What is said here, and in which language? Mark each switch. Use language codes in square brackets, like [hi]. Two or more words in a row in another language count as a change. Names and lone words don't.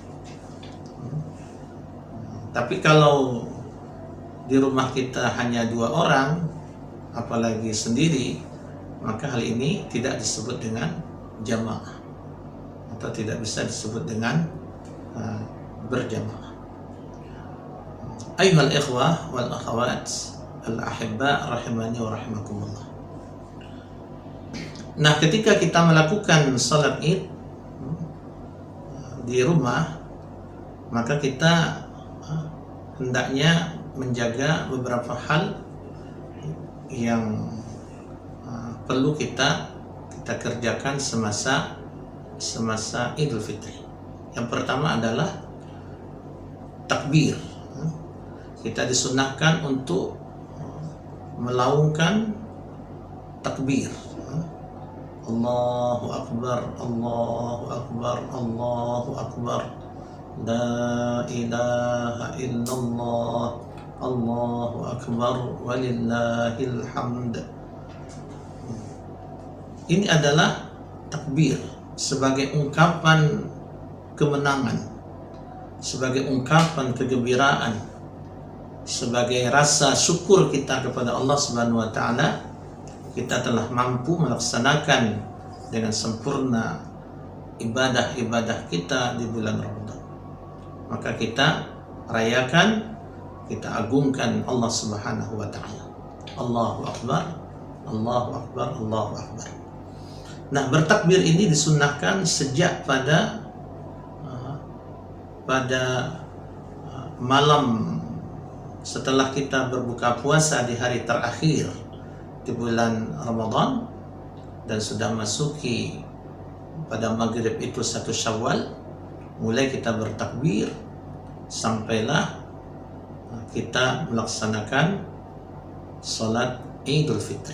[id] Tapi kalau di rumah kita hanya 2 orang, apalagi sendiri, maka hal ini tidak disebut dengan jamaah atau tidak bisa disebut dengan berjamaah. [ar] أيها الإخوة والأخوات الأحباء رحمني ورحمكم الله. [id] Nah, ketika kita melakukan salat Id di rumah, maka kita hendaknya menjaga beberapa hal yang perlu kita kerjakan semasa Idul Fitri. Yang pertama adalah bertakbir. Kita disunahkan untuk melaungkan takbir. [ar] الله أكبر، الله أكبر، الله أكبر. لا إله إلا الله، الله أكبر، ولله الحمد. [id] Ini adalah takbir sebagai ungkapan kemenangan, sebagai ungkapan kegembiraan, sebagai rasa syukur kita kepada [ar] الله سبحانه وتعالى, [id] kita telah mampu melaksanakan dengan sempurna ibadah-ibadah kita di bulan Ramadan. Maka kita rayakan, kita agungkan [ar] الله سبحانه وتعالى. الله أكبر، الله أكبر، الله أكبر. [id] Nah, bertakbir ini disunnahkan sejak pada malam setelah kita berbuka puasa di hari terakhir di bulan Ramadan dan sudah masuki pada maghrib itu 1 Syawal, mulai kita bertakbir sampailah kita melaksanakan salat Idul Fitri.